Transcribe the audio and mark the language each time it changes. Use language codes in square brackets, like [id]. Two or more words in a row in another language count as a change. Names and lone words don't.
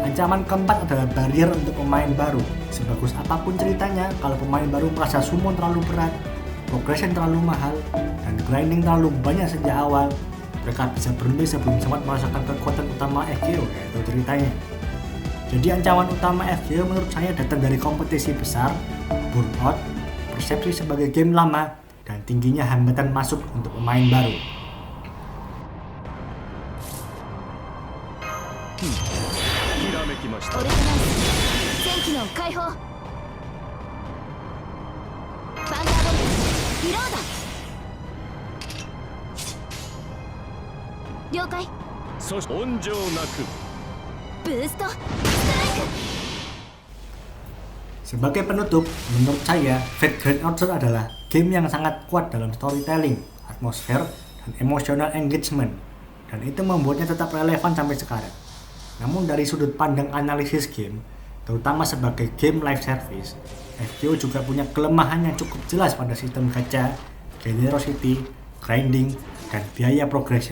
[id] Ancaman keempat adalah barrier untuk pemain baru. Sebagus apapun ceritanya, kalau pemain baru merasa summon terlalu berat, progression terlalu mahal, dan grinding terlalu banyak sejak awal, mereka bisa berhenti sebelum sempat merasakan kekuatan utama FGO, yaitu ceritanya. Jadi ancaman utama FGO menurut saya datang dari kompetisi besar, burnout, persepsi sebagai game lama, dan tingginya hambatan masuk untuk pemain baru. [ja] ひらめきました。オルガナイズ全機能解放。バンダーボルトリロード。了解。そして温情なくブーストストライク。 [id] Sebagai penutup, menurut saya, Fate Grand Order adalah game yang sangat kuat dalam storytelling, atmosfer, dan [en] emotional engagement, [id] dan itu membuatnya tetap relevan sampai sekarang. Namun dari sudut pandang analisis game, terutama sebagai game [en] live service, [id] FGO juga punya kelemahan yang cukup jelas pada sistem gacha, generosity, grinding, dan biaya progression.